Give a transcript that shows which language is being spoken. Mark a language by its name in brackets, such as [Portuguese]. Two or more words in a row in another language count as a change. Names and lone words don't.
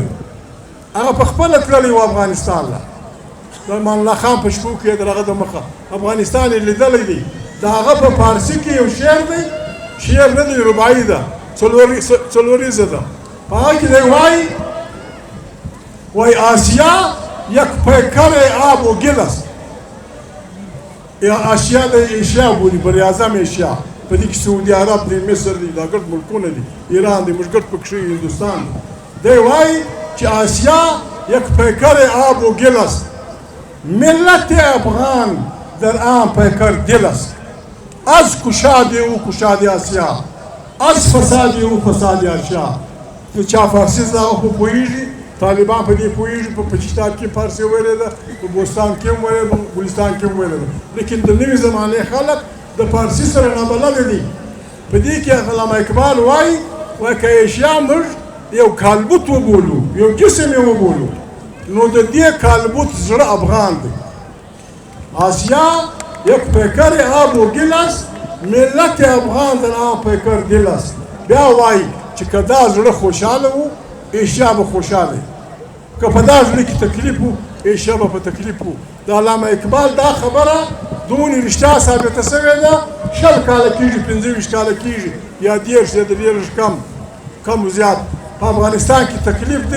[Pashto] هغه په خپله تللی و افغانستان له د امان الله خان په شپو کې د هغه د مخه افغانستان یې لیدلی دی. د هغه په فارسي کې یو شعر دی، شعر نه دی رباعي ده، څلوریزه ده. په هغه کې دی وایي [Persian] آسیا یک پیکر آب و گل است. [Pashto] آسیا د ایشیا بولي، بر اعظم ایشیا. په دې کې سعودي عرب دی، مصر دی، دا ګډ ملکونه دي، ایران دی، موږ ګډ پکښې هندوستان دی. دی وایي چې [Persian] آسیا یک پیکر آب و گل است، ملت افغان در آن پیکر دل است. از کشاد او کشاد آسیا، از فساد او فساد آسیا. [Pashto] که چا فارسي زده خو پوهېږي، طالبان په دې پوهېږي. په پاکستان کې فارسي ویلې ده، په بوستان کې هم ویلې ده، په ګلستان کې هم ویلې ده. لیکن د نوې زمانې خلک د فارسي سره نابلده دي. په دې کې علامه اقبال وایي که ایشیا موږ یو کالبوت وبولو، یو جسم یې وبولو، نو د دې کالبوت زړه افغان دی. [Persian] آسیا یک پیکر آب و گل است، ملت افغان در آن پیکر دل است. [Pashto] بیا وایي چې که دا زړه خوشحاله و ایشیا به خوشحاله، که په دا زړه کې تکلیف و ایشیا به په تکلیف و. د علامه اقبال دا خبره دونې رښتیا ثابته شوې ده. 20 کاله کېږي، 25 کاله کېږي، یا 10 یا 30 کم و زیات په افغانستان کې تکلیف دی.